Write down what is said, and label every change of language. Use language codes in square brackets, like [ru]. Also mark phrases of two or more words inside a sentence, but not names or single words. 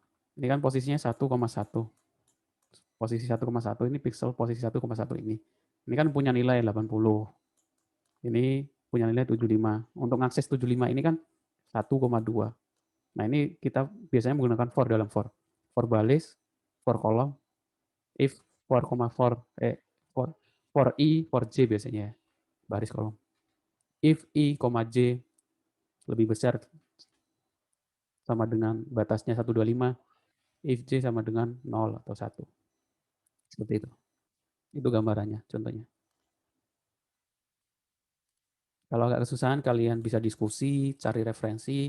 [id] Ini kan posisinya 1,1. Posisi 1,1 ini pixel posisi 1,1 ini. Ini kan punya nilai 80. Ini punya nilai 75. Untuk akses 75 ini kan 1,2. Nah, ini kita biasanya menggunakan for dalam for. For baris, for kolom, if, for, for i, for j biasanya ya, baris kolom. If i, j lebih besar sama dengan batasnya 125, if j sama dengan 0 atau 1. Seperti itu. Itu gambarannya, contohnya. Kalau agak kesusahan, kalian bisa diskusi, cari referensi.